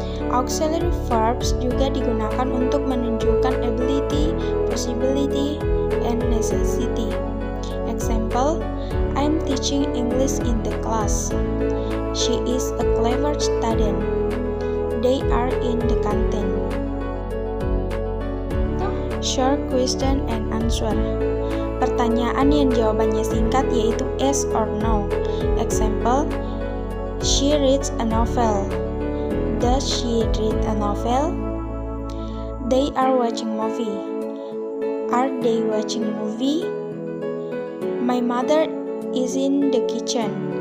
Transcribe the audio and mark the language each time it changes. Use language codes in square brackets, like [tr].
[id] Auxiliary verbs juga digunakan untuk menunjukkan [en] ability, possibility, and necessity. Example, I'm teaching English in the class. She is a clever student. They are in the canteen. Short question and answer. [id] Pertanyaan yang jawabannya singkat yaitu [en] yes or no. Example, she reads a novel. Does she read a novel? They are watching movie. Are they watching movie? My mother is in the kitchen.